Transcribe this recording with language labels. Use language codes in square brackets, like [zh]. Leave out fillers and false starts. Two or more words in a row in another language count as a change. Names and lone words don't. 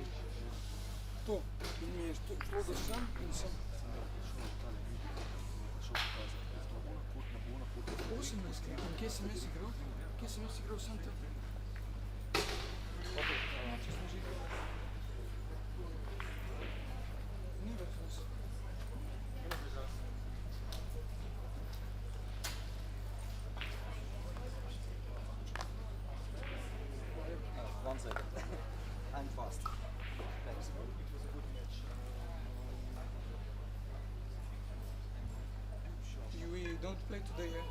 [sl] To, in mi je šlo do sem in sem. 18, in kje sem jaz igral? Kje sem jaz igral sem tam? Če sem že igral. Ni več nas. [en] One second. I'm fast. Thanks. You don't play today, eh?